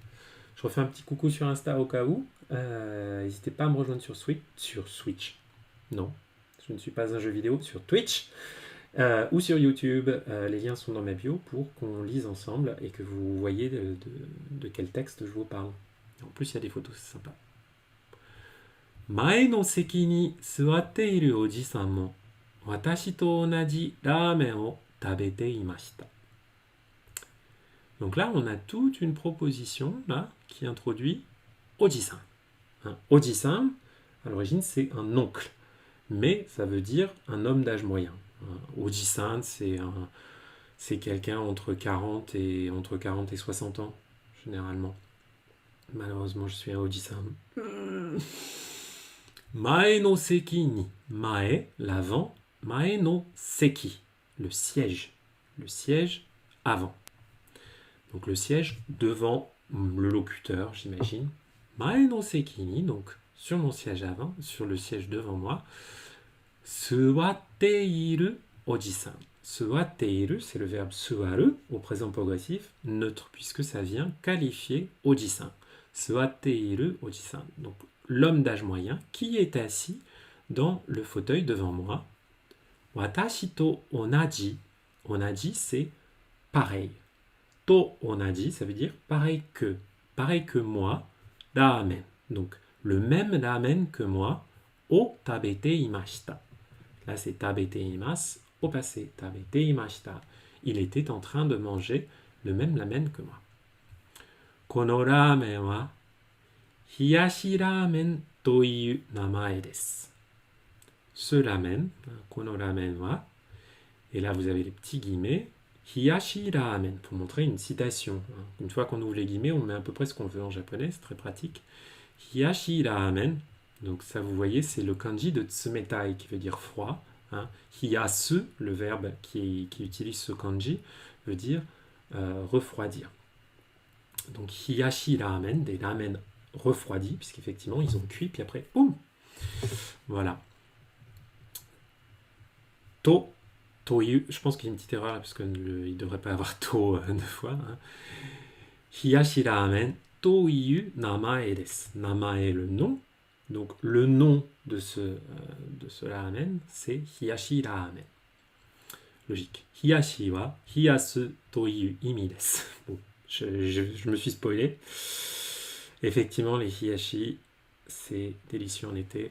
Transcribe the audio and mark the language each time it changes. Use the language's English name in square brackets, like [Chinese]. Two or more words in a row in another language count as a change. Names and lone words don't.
[French] Je refais un petit coucou sur Insta au cas où. N'hésitez pas à me rejoindre sur Switch. Non, je ne suis pas un jeu vidéo. Sur Twitch ou sur YouTube. Les liens sont dans ma bio pour qu'on lise ensemble et que vous voyez de quel texte je vous parle. En plus, il y a des photos, c'est sympa. [Japanese] 前の席に座っているおじさんも私と同じラーメンを食べていました. [French] Donc là, on a toute une proposition là, qui introduit Oji-san. Oji-san, à l'origine, c'est un oncle, mais ça veut dire un homme d'âge moyen. Oji-san, c'est quelqu'un entre 40 et 60 ans, généralement. Malheureusement, je suis un Oji-san. [Japanese] 前の席に. [French] Mae, l'avant. [Japanese] 前の席, [French] le siège. Le siège avant. Donc le siège devant le locuteur, j'imagine. [Japanese] 前の席に, [French] donc sur mon siège avant, sur le siège devant moi. [Japanese] 座っているおじさん. 座っている, [French] c'est le verbe suwaru au présent progressif, neutre, puisque ça vient qualifier oji-san. [Japanese] 座っているおじさん. [French] Donc l'homme d'âge moyen qui est assis dans le fauteuil devant moi. [Japanese] 私と同じ. [French] Onaji, c'est pareil. [Japanese] と同じ, [French] ça veut dire pareil que moi, ramen. Donc, le même ramen que moi, [Japanese] を食べていました. [French] Là, c'est [Japanese] 食べています, [French] au passé, [Japanese] 食べていました. [French] Il était en train de manger le même ramen que moi. [Japanese] このラーメンは冷やしラーメンという名前です. [French] Ce ramen, [Japanese] このラーメンは, [French] et là vous avez les petits guillemets, [Japanese] 冷やしラーメン, [French] pour montrer une citation. Une fois qu'on ouvre les guillemets, on met à peu près ce qu'on veut en japonais, c'est très pratique. [Japanese] 冷やしラーメン, [French] donc ça vous voyez, c'est le kanji de tsumetai qui veut dire froid. Hiyasu, le verbe qui utilise ce kanji, veut dire refroidir. Donc [Japanese] 冷やしラーメン, [French] des ramen refroidis, puisqu'effectivement ils ont cuit, puis après, boum. Voilà. To. Toyu, je pense qu'il y a une petite erreur là, parce qu'il ne devrait pas avoir to 2 fois. [Japanese] 冷やしラーメン、という名前です. [French] Namae, le nom. Donc le nom de ce ramen, c'est [Japanese] 冷やしラーメン. [French] Logique. [Japanese] 冷やしは冷やすという意味です. [French] Bon, je me suis spoilé. Effectivement, les hiyashi, c'est délicieux en été.